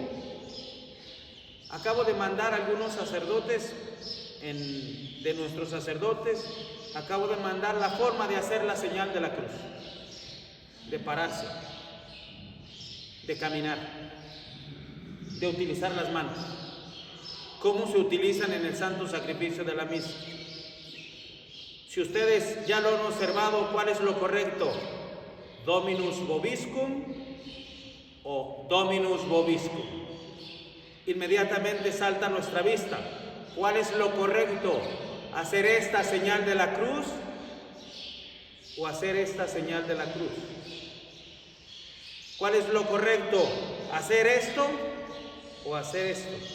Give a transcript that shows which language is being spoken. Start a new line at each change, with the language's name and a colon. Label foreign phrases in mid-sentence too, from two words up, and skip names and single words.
Spanish: Acabo de mandar a algunos sacerdotes, de nuestros sacerdotes, acabo de mandar la forma de hacer la señal de la cruz, de pararse, de caminar, de utilizar las manos, cómo se utilizan en el santo sacrificio de la misa. Si ustedes ya lo han observado, ¿cuál es lo correcto?
Latin: Dominus vobiscum o Dominus vobiscum.
Spanish: Inmediatamente salta a nuestra vista. ¿Cuál es lo correcto? ¿Hacer esta señal de la cruz o hacer esta señal de la cruz? ¿Cuál es lo correcto? ¿Hacer esto o hacer esto?